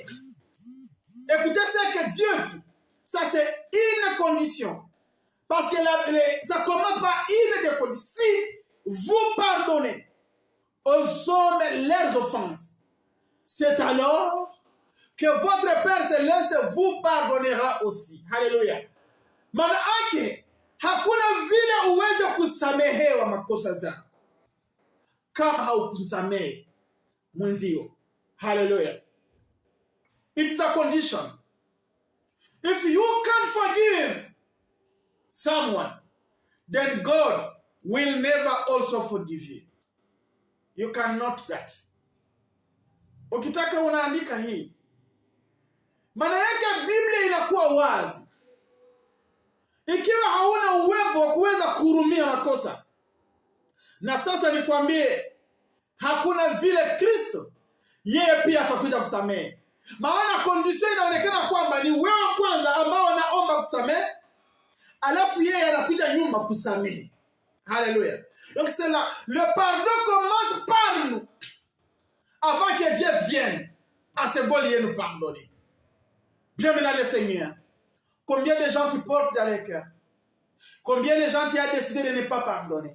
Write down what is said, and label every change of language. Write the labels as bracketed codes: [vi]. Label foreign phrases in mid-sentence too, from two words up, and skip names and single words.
[fr] Écoutez ce que Dieu dit. Ça, c'est une condition. Parce que ça commence par une des conditions. Si vous pardonnez aux hommes leurs offenses, c'est alors que votre Père Céleste vous pardonnera aussi. Alléluia. [sw] Maana yake hakuna vile uweze kusamehewa makosa zako kama haukumsamehe mwenzio. [en] Hallelujah. It's a condition. If you can't forgive someone, then God will never also forgive you. You cannot that. [sw] Ukitaka unaandika hii. Maana yake Biblia inakuwa wazi. Ikiwa hauna uwezo wa kuweza kuhurumia makosa. Na sasa nikwambie, hakuna vile Kristo yeye pia atakuja kusamehe. Maana condition inaonekana kwamba ni wewe kwanza ambao unaomba kusamehe, alafu yeye anakuja nyuma kusamehe. [fr] Alléluia. Donc c'est là, le pardon commence par nous. Avant que Dieu vienne à ce bon lieu nous pardonner. Bien-aimé dans le Seigneur, combien de gens tu portes dans le cœur? Combien de gens tu as décidé de ne pas pardonner?